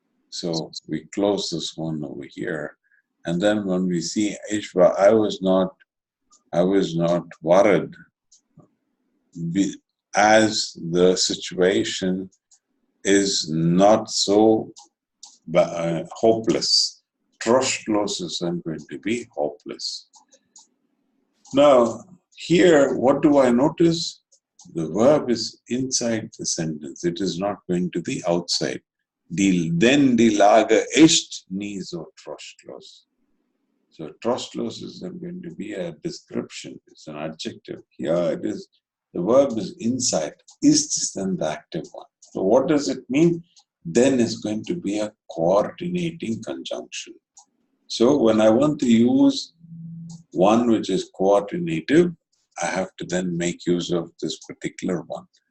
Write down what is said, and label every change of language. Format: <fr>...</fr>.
<en>So we close this one over here, and then when we see Ishva, I was not worried as the situation is not so hopeless. Trostlos is then going to be hopeless. Now, here, what do I notice? The verb is inside the sentence. It is not going to the outside.</en> <de>Den die Lage ist nie so trostlos.</de> <en>So trostlos is then going to be a description. It's an adjective. Here it is. The verb is inside. Ist is then the active one. So what does it mean? Then is going to be a coordinating conjunction. So when I want to use one which is coordinative, I have to then make use of this particular one.</en>